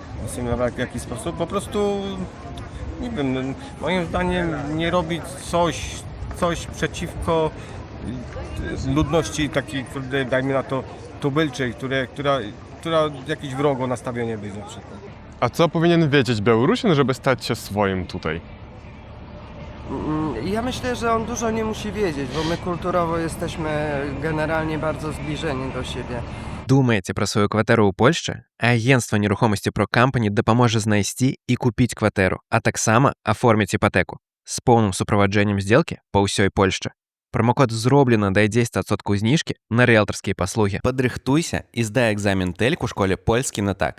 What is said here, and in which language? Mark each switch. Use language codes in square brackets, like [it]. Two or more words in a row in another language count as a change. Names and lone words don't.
[pl] Asymilować w jaki sposób? Po prostu, nie wiem, moim zdaniem nie robić coś przeciwko ludności takiej, kurde, dajmy na to, tubylczej, która jakieś wrogo nastawienie być na przykład. A co powinien wiedzieć Białorusin, żeby stać się swoim tutaj? Ja myślę, że on dużo nie musi wiedzieć, bo my kulturowo jesteśmy generalnie bardzo zbliżeni do siebie. [be] Думаеце пра сваю кватэру ў Польшчы? Агенцтва нерухомасці ProCompany дапаможа знайсці і купіць кватэру, а таксама аформіць іпатэку з поўным суправаджэннем здзелкі па ўсёй Польшчы. Промокод «Зроблена» дае 10% зніжкі на рыэлтарскія паслугі. Падрыхтуйся і здай экзамен TELK у школе «Польскі на так».